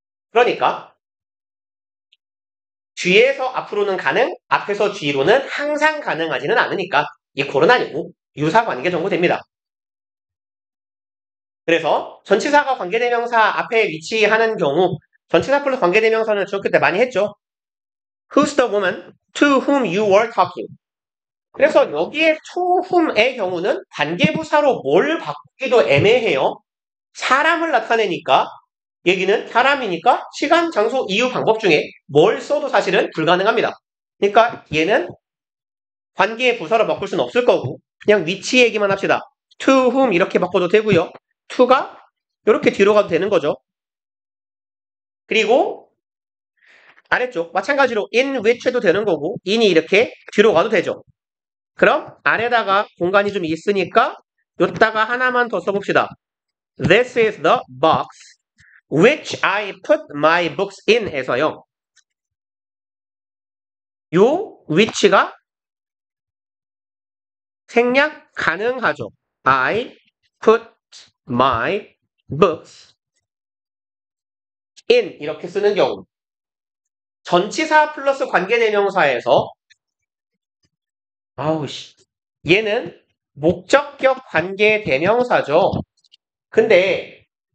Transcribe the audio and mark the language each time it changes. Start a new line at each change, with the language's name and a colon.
Korean: 그러니까 뒤에서 앞으로는 가능, 앞에서 뒤로는 항상 가능하지는 않으니까 equal은 아니고 유사관계 정도 됩니다. 그래서 전치사가 관계대명사 앞에 위치하는 경우 전치사 플러스 관계대명사는 중학교 때 많이 했죠.
English: Who's the woman to whom you were talking?
Korean: 그래서 여기에 to whom의 경우는 관계부사로 뭘 바꾸기도 애매해요. 사람을 나타내니까 얘기는 사람이니까 시간, 장소, 이유, 방법 중에 뭘 써도 사실은 불가능합니다. 그러니까 얘는 관계의 부사로 바꿀 수는 없을 거고 그냥 위치 얘기만 합시다. to whom 이렇게 바꿔도 되고요. to가 이렇게 뒤로 가도 되는 거죠. 그리고 아래쪽 마찬가지로 in which 해도 되는 거고 in이 이렇게 뒤로 가도 되죠. 그럼 아래다가 공간이 좀 있으니까 요따가 하나만 더 써봅시다.
English: This is the box which I put my books in
Korean: 해서요. 요 which가 생략 가능하죠.
English: I put my books in
Korean: 이렇게 쓰는 경우 전치사 플러스 관계대명사에서 얘는 목적격 관계대명사죠. 근데